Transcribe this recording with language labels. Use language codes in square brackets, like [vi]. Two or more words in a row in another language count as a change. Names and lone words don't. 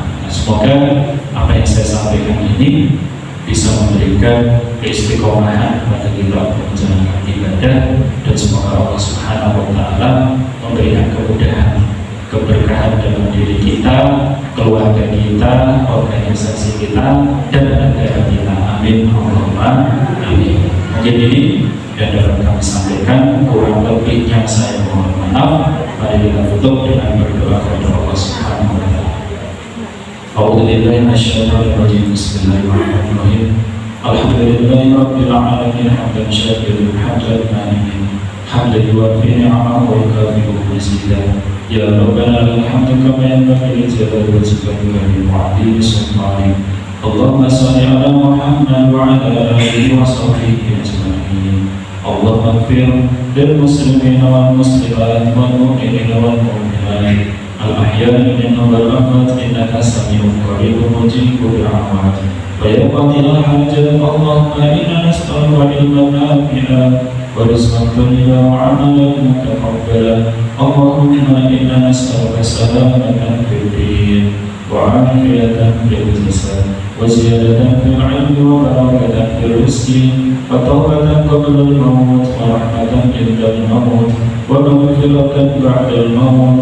[id] Semoga apa yang saya sampaikan ini bisa memberikan keistiqomahan kepada kita menjalankan ibadah, dan semoga [ar] الله سبحانه وتعالى [id] memberikan kemudahan, keberkahan dalam diri kita, keluarga kita, organisasi kita, dan negara kita. [ar] آمين. اللهم آمين. [id] Mungkin ini yang dapat kami sampaikan, kurang lebihnya saya mohon maaf. Mari kita tutup dengan berdoa kepada [ar] الله سبحانه وتعالى. أعوذ بالله من الشيطان الرجيم. بسم الله الرحمن الرحيم. الحمد لله رب العالمين، حمدا شاكرين حمدا ناعمين، حمدا يوافي نعمه ويكافئ مزيده. يا ربنا لك الحمد كما ينبغي لجلال وجهك وعظيم سلطانك. اللهم صل على محمد وعلى آله وصحبه أجمعين. اللهم اغفر للمسلمين والمسلمات والمؤمنين والمؤمنات الأحياء منهم والأموات إنك سميع قريب مجيب الدعوات. ويا قاضي الحاجات اللهم إنا نسألك علما نافعا و ورزقا طيبا وعملا متقبلا. اللهم إنا نسألك سلامة في الدين وعافية في الجسد وزيادة في العلم وبركة في الرزق وتوبة قبل الموت ورحمة عند الموت ومغفرة بعد الموت.